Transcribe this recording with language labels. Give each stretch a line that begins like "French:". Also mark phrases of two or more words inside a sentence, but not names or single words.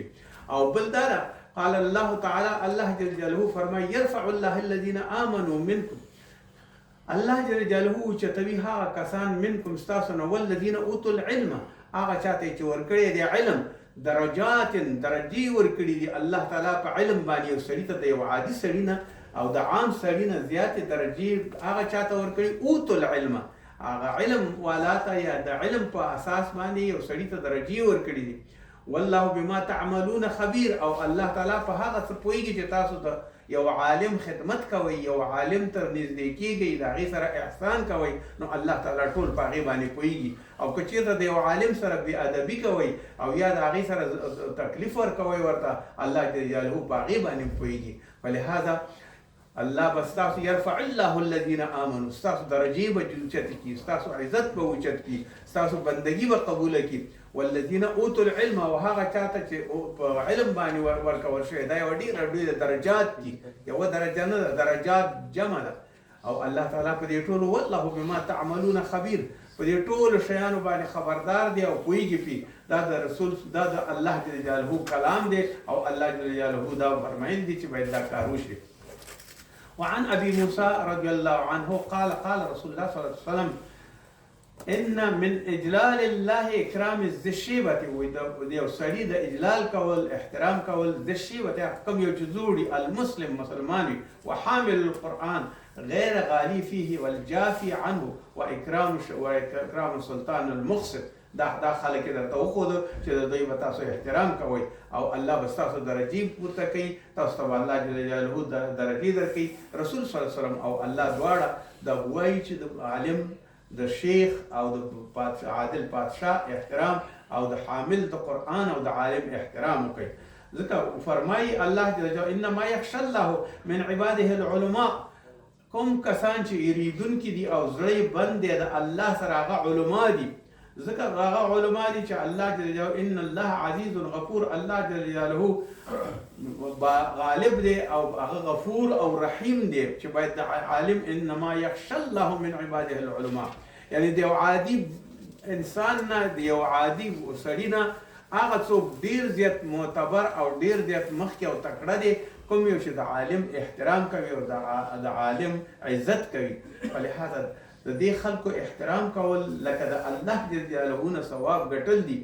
Pashto: او بل دا ده
Arabic: قال الله تعالی
Pashto: الله
Arabic: جل جلاله
Pashto: فرمایي
Arabic: یرفع الله الذین آمنوا منکم
Pashto: الله
Arabic: جل جلاله
Pashto: اوچتوي هغه کسان منکم ستاسو نه
Arabic: والذین اوتوا العلم
Pashto: هغه چاته چې ورکړی دی علم درجات درجې ورکړي دي الله تعالی په علم باندې یو سړي ته د یو عادي سړي نه او د عام سړي نه زیاتې درجې هغه چاته ورکړي
Arabic: اوتوا العلم
Pashto: هغه علم والا ته یا د علم په اساس باندې یو سړي ته درجې ورکړي دي.
Arabic: والله بما تعملون خبير
Pashto: او الله تعالی په هغه څه پوهیږي چې تاسو ته یو عالم خدمت کوي یو عالم ته نږدې کیږئ د هغې سره احسان کوئ نو الله تعالی ټول په هغې باندې پوهیږي. او که چېرته د یو عالم سره بې ادبي کوئ او یا د هغې سره تکلیف ورکوئ ورته الله
Arabic: جل جلاله
Pashto: په هغې باندې پوهیږي. فلهذا الله به ستاسو
Arabic: یرفع الله الذین آمنوا
Pashto: ستاسو درجې به اوچتې کړي ستاسو عزت به اوچت کړي ستاسو بندګي به قبوله کړي.
Arabic: والذین اوتوا العلم
Pashto: او هغه چاته چې په علم باندې ورکول شوی دا یو ډېره ډېره درجات دي یوه درجه نه ده درجات جمع ده. او الله تعالی په دې ټولو
Arabic: والله بما تعملون خبیر
Pashto: په دې ټولو شیانو باندې خبردار دی او پوهیږي پې دا د رسول دا د الله
Arabic: جل جلاله
Pashto: کلام دی او الله
Arabic: جل جلاله
Pashto: دا فرمایل دي چې باید دا کار وشي.
Arabic: وعن ابي موسى رضي الله عنه قال قال رسول الله صلى الله عليه وسلم ان من اجلال الله اکرام ذی الشیبة
Pashto: د یو سړي د اجلال کول احترام کول
Arabic: ذی الشیبة
Pashto: کوم یو چې زوړي
Arabic: المسلم مسلمان وحامل القرآن غیر غالی فيه والجافي عنه واکرام سلطان المقسط
Pashto: دا خلک درته وښوده چې د دوی به تاسو احترام کوئ او الله به ستاسو درجې پورته کوي تاسو ته به الله
Arabic: جل جلاله
Pashto: درجې درکوي. رسول
Arabic: صلی الله علیه وسلم
Pashto: او الله دواړه دا وایي چې د عالم د شیخ او د عادل پادشاه احترام او د حامل د قرآن او د عالم احترام وکړي. ځکه فرمایي الله
Arabic: جل جلاله انما یخشى الله من عباده العلماء
Pashto: کوم کسان چې یریدونکي دي او زړه بند دی د الله سره هغه علما دي ځکه هغه علما دي چې الله
Arabic: جل جلاله ان الله عزیز غفور
Pashto: الله
Arabic: جل جلاله
Pashto: غالب دی او هغه غفور او رحیم دی چې باید د عالم
Arabic: انما یخشى الله من عباده العلماء
Pashto: یعنی د یو عادي انسان نه د یو عادي سړي نه هغه څوک ډېر زیات معتبر او ډېر زیات مخکې او تکړه دی کوم یو چې د عالم احترام کوي او د عالم عزت کوي. فلهذا د دې خلکو احترام کول لکه د الله
Arabic: جل جلاله
Pashto: نه ثواب ګټل دي.